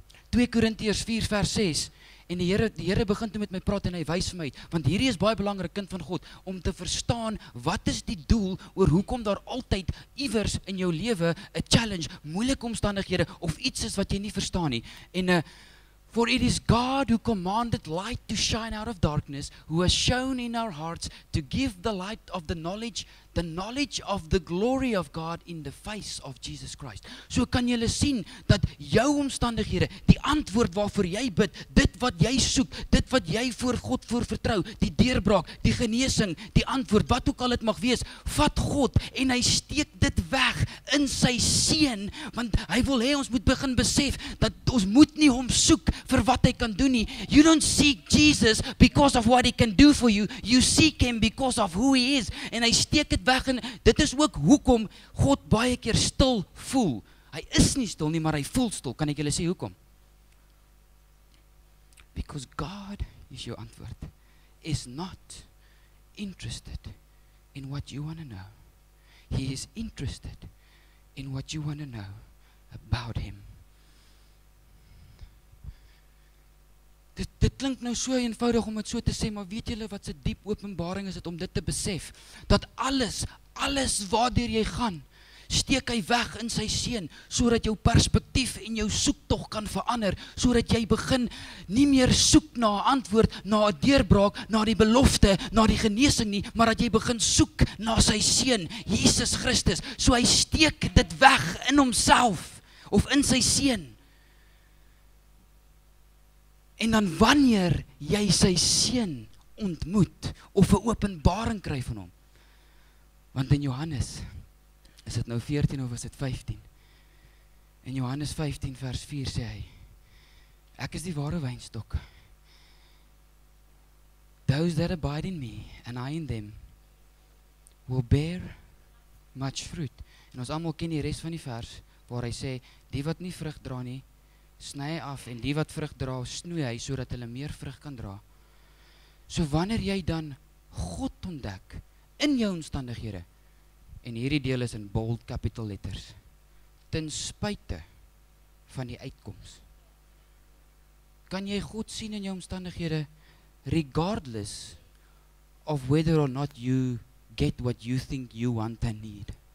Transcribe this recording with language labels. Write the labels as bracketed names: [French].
[Afrikaans] 2 Korintiërs 4 vers 6. En die Here begin toe met my praat en hy wys vir my, want hierdie is baie belangrik, kind van God, om te verstaan wat is die doel oor hoekom daar altyd iewers in jou lewe 'n challenge, moeilike omstandighede of iets is wat jy nie verstaan nie. [English] En for it is God who commanded light to shine out of darkness, who has shown in our hearts to give the light of the knowledge of the glory of God in the face of Jesus Christ. [Afrikaans] So kan julle sien dat jou omstandighede, die antwoord waarvoor jy bid, dit wat jy soek, dit wat jy voor God vertrou, die deurbraak, die genesing, die antwoord, wat ook al het mag wees, vat God en hy steek dit weg in sy seun, want hy wil hê ons moet begin besef dat ons moet nie hom soek vir wat hy kan doen nie. [English] You don't seek Jesus because of what he can do for you. You seek him because of who he is. [Afrikaans] En hy steek dit weg en dit is ook hoekom God baie keer stil voel. Hy is nie stil nie, maar hy voel stil. Kan ek julle sê hoekom? [English] Because God, [Afrikaans] is jou antwoord, [English] is not interested in what you want to know. He is interested in what you want to know about him. [Afrikaans] Dit klink nou so eenvoudig om dit so te sê, maar weet julle wat se diep openbaring is dit om dit te besef, dat alles waardeur jy gaan, steek hy weg in sy seun, sodat jou perspektief en jou soektog kan verander, sodat jy begin nie meer soek na 'n antwoord, na 'n deurbraak, na die belofte, na die genesing nie, maar dat jy begin soek na sy seun, Jesus Christus. So hy steek dit weg in homself, of in sy seun. En dan wanneer jy sy seun ontmoet, of 'n openbaring kry van hom, want in Johannes, is dit nou 14 of is dit 15? In Johannes 15 vers 4 sê hy, ek is die ware wynstok. [English] Those that abide in me, and I in them, will bear much fruit. [Afrikaans] En ons almal ken die res van die vers, waar hy sê, die wat nie vrug dra nie, sny hy af, en die wat vrug dra, snoei hy, sodat hulle meer vrug kan dra. So wanneer jy dan God ontdek, in jou omstandighede, en hierdie deel is in [English] bold capital letters, [Afrikaans] ten spyte van die uitkoms, kan jy God sien in jou omstandighede, [English] regardless of whether or not you get what you think you want and need.